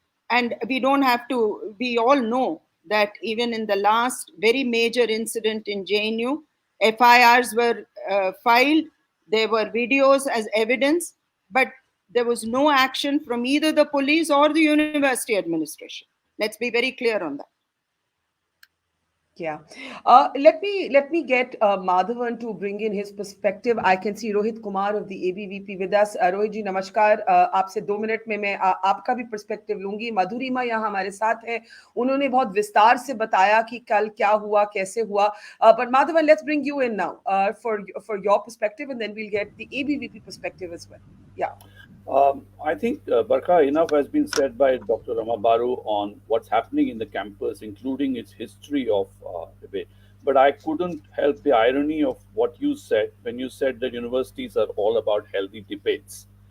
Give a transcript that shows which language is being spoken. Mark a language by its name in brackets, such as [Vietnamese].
[English] And we don't have to, we all know that even in the last very major incident in JNU, FIRs were filed, there were videos as evidence, but there was no action from either the police or the university administration. Let's be very clear on that. Yeah. Let me get Madhavan to bring in his perspective. I can see Rohit Kumar of the ABVP with us. Rohit ji, namaskar. [Hindi] आपसे 2 minute में मैं आपका भी perspective लूंगी. मधुरिमा यहाँ हमारे साथ है. उन्होंने बहुत विस्तार से बताया कि कल क्या हुआ, कैसे हुआ. [English] But Madhavan, let's bring you in now for your perspective, and then we'll get the ABVP perspective as well. Yeah. I think, Barkha, enough has been said by Dr. Rama Baru on what's happening in the campus, including its history of debate. But I couldn't help the irony of what you said when you said that universities are all about healthy debates.